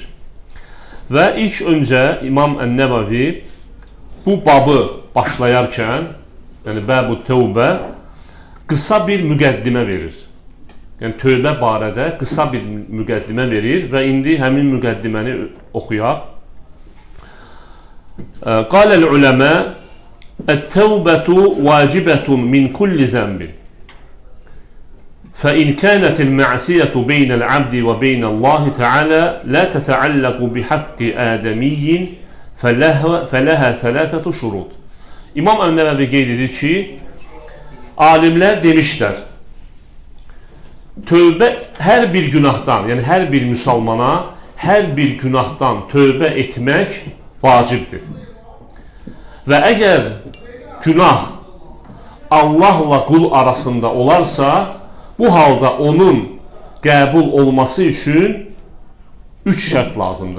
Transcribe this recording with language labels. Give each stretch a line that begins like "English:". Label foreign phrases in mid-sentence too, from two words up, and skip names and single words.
Azerbaijani: Və ilk öncə İmam Ən-Nəvəvi bu babı başlayarkən, yəni
Arabic: باب التوبة,
Azerbaijani: qısa bir müqəddimə verir. Yəni tövbə barədə qısa bir müqəddimə verir və indi həmin müqəddiməni oxuyaq.
Arabic: قال العلماء التوبة واجبة من كل ذنب فإن كانت المعصية بين العبد وبين الله تعالى لا تتعلق بحق آدمي فلها ثلاثة şurut.
Azerbaijani: İmam Ən-Nəvəvi qeyd edir ki, alimlər demişlər, tövbə hər bir günahdan, yəni hər bir müsəlmana hər bir günahdan tövbə etmək vacibdir. Və əgər günah Allahla qul arasında olarsa, bu halda onun qəbul olması üçün 3 şərt lazımdır.